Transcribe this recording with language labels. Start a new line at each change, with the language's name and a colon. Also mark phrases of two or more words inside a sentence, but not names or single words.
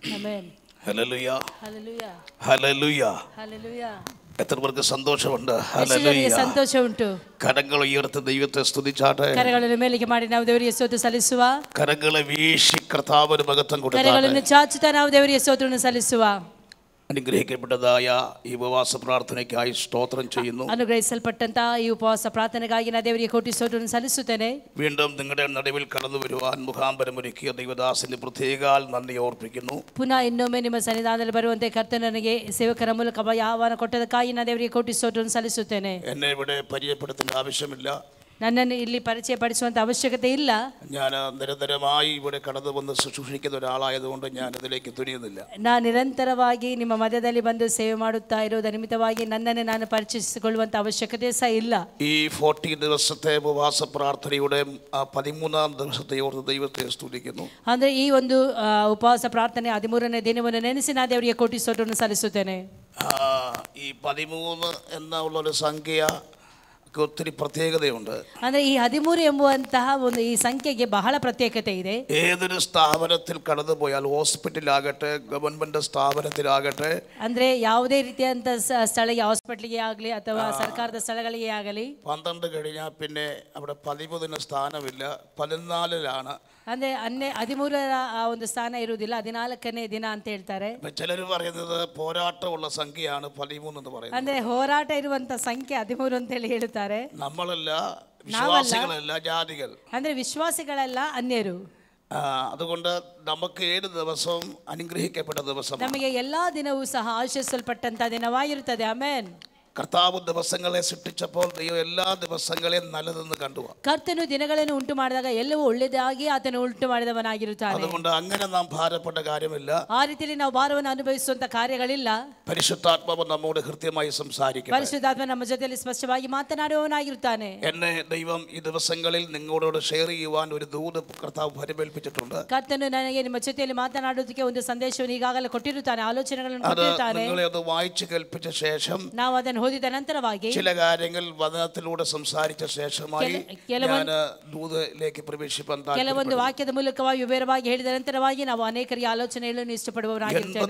English: Amen. Hallelujah. Hallelujah. Hallelujah. Hallelujah.
Malayalam: എത്ര പേർക്ക് സന്തോഷമുണ്ട്?
Kannada: ಹಲ್ಲೆಲೂಯಾ. ಸಂತೋಷ ಉಂಟು.
Malayalam: കരങ്ങൾ ഉയർത്തി ദൈവത്തെ സ്തുതിച്ചാട്ടെ.
Kannada: ಕರಗಳನ್ನು ಮೇಲಕ್ಕೆ ಮಾಡಿ ನಾವು ದೇವರಿಗೆ ಸ್ತೋತ್ರ ಸಲ್ಲಿಸುವ.
Malayalam: കരങ്ങളെ വീശി കർത്താവിന് മഹത്വം കൊടുത്താട്ടെ.
Kannada: ಕರಗಳನ್ನು ಚಾಚುತ್ತಾ ನಾವು ದೇವರಿಗೆ ಸ್ತೋತ್ರವನ್ನು ಸಲ್ಲಿಸುವ.
Malayalam: അനുഗ്രഹിക്കപ്പെട്ടതായ ഈ ഉപവാസ പ്രാർത്ഥനയ്ക്കായി സ്തോത്രം ചെയ്യുന്നു.
Kannada: അനുഗ്രഹിಸಲ್ಪಟ್ಟಂತ ಈ ಉಪವಾಸ ಪ್ರಾರ್ಥನೆಗಾಗಿ ನಾನು ದೇವರಿಗೆ ಕೋಟಿ ಸ್ತೋತ್ರವನ್ನು ಸಲ್ಲಿಸುತ್ತೇನೆ.
Malayalam: വീണ്ടും നിങ്ങളുടെ നടുവിൽ കടന്നു വരുവാൻ മുഖാന്തരമൊരുക്കിയ ദൈവദാസന് പ്രത്യേകാൽ നന്ദി ഓർപ്പിക്കുന്നു.
Kannada: ಪುನಃ ಇನ್ನೊಮ್ಮೆ ನಿಮ್ಮ ಸನ್ನಿಧಾನದಲ್ಲಿ ಬರುವಂತೆ ಕರ್ತನು ನನಗೆ ಸೇವಕರ ಮೂಲಕ ಆಹ್ವಾನ ಕೊಟ್ಟದಕ್ಕಾಗಿ ನಾನು ದೇವರಿಗೆ ಕೋಟಿ ಸ್ತೋತ್ರವನ್ನು ಸಲ್ಲಿಸುತ್ತೇನೆ.
Malayalam: എന്നെ ഇവിടെ പരിചയപ്പെടുത്തേണ്ട ആവശ്യമില്ല.
Kannada: ನನ್ನನ್ನು ಇಲ್ಲಿ ಪರಿಚಯ ಪಡಿಸುವಂತ ಅವಶ್ಯಕತೆ ಇಲ್ಲ.
Malayalam: ഞാൻ നിരന്തരമായി ഇവിടെ കടന്നു വന്ന് ശുശ്രൂഷിക്കുന്ന ഒരാളായതുകൊണ്ട് ഞാൻ അതിലേക്ക് തുനിയുന്നില്ല.
Kannada: ನಾನು ನಿರಂತರವಾಗಿ ನಿಮ್ಮ ಮಧ್ಯದಲ್ಲಿ ಬಂದು ಸೇವೆ ಮಾಡುತ್ತಾ ಇರೋದರ ನಿಮಿತ್ತವಾಗಿ ನನ್ನನ್ನು ನಾನು ಪರಿಚಯಿಸಿಕೊಳ್ಳುವಂತ ಅವಶ್ಯಕತೆ ಸಹ ಇಲ್ಲ.
Malayalam: ഈ 40 ദിവസത്തെ ഉപവാസ പ്രാർത്ഥനയുടെ 13ാം ദിവസത്തെ ഓർത്ത് ദൈവത്തെ സ്തുതിക്കുന്നു.
Kannada: ಅಂದ್ರೆ ಈ ಒಂದು ಉಪವಾಸ ಪ್ರಾರ್ಥನೆ 13ನೇ ದಿನವನ್ನು ನೆನೆಸಿ ನಾನು ದೇವರಿಗೆ ಕೋಟಿ ಸ್ತೋತ್ರವನ್ನು ಸಲ್ಲಿಸುತ್ತೇನೆ.
Malayalam: ഈ 13 എന്നുള്ള സംഖ്യ ഒത്തിരി പ്രത്യേകതയുണ്ട്.
Kannada: ಅಂದ್ರೆ ಈ 13 ಎಂಬುವಂತಹ ಒಂದು ಈ ಸಂಖ್ಯೆಗೆ ಬಹಳ ಪ್ರತ್ಯೇಕತೆ ಇದೆ.
Malayalam: ഏതൊരു സ്ഥാപനത്തിൽ കടന്നു പോയാൽ ഹോസ്പിറ്റലാകട്ടെ ഗവൺമെന്റ് സ്ഥാപനത്തിലാകട്ടെ
Kannada: ಅಂದ್ರೆ ಯಾವುದೇ ರೀತಿಯಂತ ಸ್ಥಳಕ್ಕೆ ಹಾಸ್ಪಿಟಲ್ಗೆ ಆಗಲಿ ಅಥವಾ ಸರ್ಕಾರದ ಸ್ಥಳಗಳಿಗೆ ಆಗಲಿ
Malayalam: 12 കഴിഞ്ഞാൽ പിന്നെ അവിടെ 13ന് സ്ഥാനമില്ല, 14ലാണ്.
Kannada: ಅಂದ್ರೆ 13ರ ಒಂದು ಸ್ಥಾನ ಇರುವುದಿಲ್ಲ, 14ನೇ ದಿನ ಅಂತ ಹೇಳ್ತಾರೆ.
Malayalam: ചിലർ പറയുന്നത് പോരാട്ടമുള്ള സംഖ്യയാണ് 13 എന്ന് പറയുന്നത്.
Kannada: ಅಂದ್ರೆ ಹೋರಾಟ ಇರುವಂತ ಸಂಖ್ಯೆ 13 ಅಂತ ಹೇಳ್ತಾರೆ.
Malayalam: നമ്മളല്ല, വിശ്വാസികളല്ല, ജാതികൾ.
Kannada: ಅಂದ್ರೆ ವಿಶ್ವಾಸಿಗಳಲ್ಲ, ಅನ್ಯರು.
Malayalam: അതുകൊണ്ട് നമുക്ക് 7 ദിവസവും അനുഗ്രഹിക്കപ്പെട്ട ദിവസമാണ്.
Kannada: ನಮಗೆ ಎಲ್ಲಾ ದಿನವೂ ಸಹ ಆಶೀರ್ವದಿಸಲ್ಪಟ್ಟಂತ ದಿನವಾಗಿರುತ್ತದೆ. ಆಮೆನ್.
Malayalam: കർത്താവ് ദിവസങ്ങളെ സൃഷ്ടിച്ചപ്പോൾ ദൈവം എല്ലാ ദിവസങ്ങളെയും നല്ലതെന്ന് കണ്ടു.
Kannada: ಕರ್ತನು ದಿನಗಳನ್ನು ಉಂಟು ಮಾಡಿದಾಗ ಎಲ್ಲವೂ ಒಳ್ಳೆಯದಾಗಿ ಆತನು ಉಂಟು ಮಾಡಿದವನಾಗಿರುತ್ತಾನೆ.
Malayalam: അതുകൊണ്ട് അങ്ങനെ നാം ഭാരപ്പെട്ട കാര്യമില്ല.
Kannada: ಆ ರೀತಿಯಲ್ಲಿ ನಾವು ಭಾರವನ್ನು ಅನುಭವಿಸುವಂತ ಕಾರ್ಯಗಳಿಲ್ಲ.
Malayalam: പരിശുദ്ധാത്മാവ് നമ്മോട് കൃത്യമായി സംസാരിക്കും.
Kannada: ಪರಿಶುದ್ಧಾತ್ಮ ನಮ್ಮ ಜೊತೆಯಲ್ಲಿ ಸ್ಪಷ್ಟವಾಗಿ ಮಾತನಾಡುವವನಾಗಿರುತ್ತಾನೆ.
Malayalam: എന്നെ ദൈവം ഈ ദിവസങ്ങളിൽ നിങ്ങളോട് ഷെയർ ചെയ്യുവാൻ ഒരു ദൂത് കർത്താവ് പരിമേൽപ്പിച്ചിട്ടുണ്ട്.
Kannada: ಕರ್ತನು ನನಗೆ ನಿಮ್ಮ ಜೊತೆಯಲ್ಲಿ ಮಾತನಾಡುವುದಕ್ಕೆ ಒಂದು ಸಂದೇಶವನ್ನು ಈಗಾಗಲೇ ಕೊಟ್ಟಿರುತ್ತಾನೆ, ಆಲೋಚನೆಗಳನ್ನು ಕೊಟ್ಟಿರುತ್ತಾನೆ.
Malayalam: നിങ്ങളെ അത് വായിച്ചു കേൾപ്പിച്ച ശേഷം
Kannada: ನಾವು ಅದನ್ನು ಓದಿದ ನಂತರವಾಗಿ
Malayalam: ചില കാര്യങ്ങൾ വചനത്തിലൂടെ സംസാരിച്ച ശേഷമായി ഞാൻ ദൂതയിലേക്ക് പ്രവേശിപ്പാൻ
Kannada: ಕೆಲವೊಂದು ವಾಕ್ಯದ ಮೂಲಕವಾಗಿ ವಿವರವಾಗಿ ಹೇಳಿದ ನಂತರವಾಗಿ ನಾವು ಅನೇಕರಿಗೆ ಆಲೋಚನೆ ಹೇಳಲು ಇಷ್ಟಪಡುವವರಾಗಿರುತ್ತೇನೆ.